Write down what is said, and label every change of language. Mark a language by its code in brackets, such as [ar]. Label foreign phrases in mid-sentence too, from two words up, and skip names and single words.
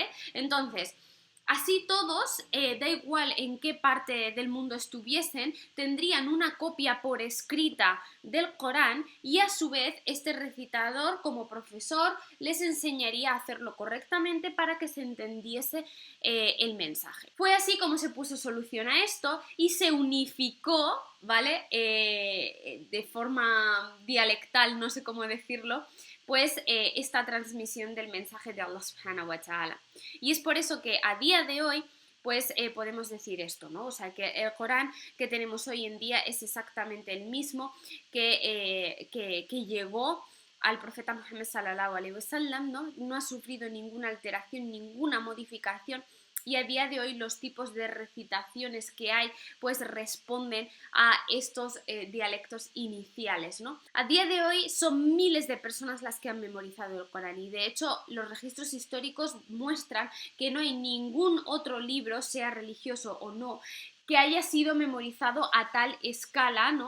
[es] Entonces, así todos, da igual en qué parte del mundo estuviesen, tendrían una copia por escrita del Corán y a su vez este recitador como profesor les enseñaría a hacerlo correctamente para que se entendiese el mensaje. Fue así como se puso solución a esto y se unificó, ¿vale? De forma dialectal, no sé cómo decirlo, pues esta transmisión del mensaje de [ar] الله سبحانه وتعالى. [es] Y es por eso que a día de hoy pues podemos decir esto, ¿no? O sea, que el Corán que tenemos hoy en día es exactamente el mismo que llegó al profeta Muhammad [ar] صلى الله عليه وسلم, [es] ¿no? No ha sufrido ninguna alteración, ninguna modificación y a día de hoy los tipos de recitaciones que hay pues responden a estos dialectos iniciales, ¿no? A día de hoy son miles de personas las que han memorizado el Corán y de hecho los registros históricos muestran que no hay ningún otro libro, sea religioso o no, que haya sido memorizado a tal escala, ¿no?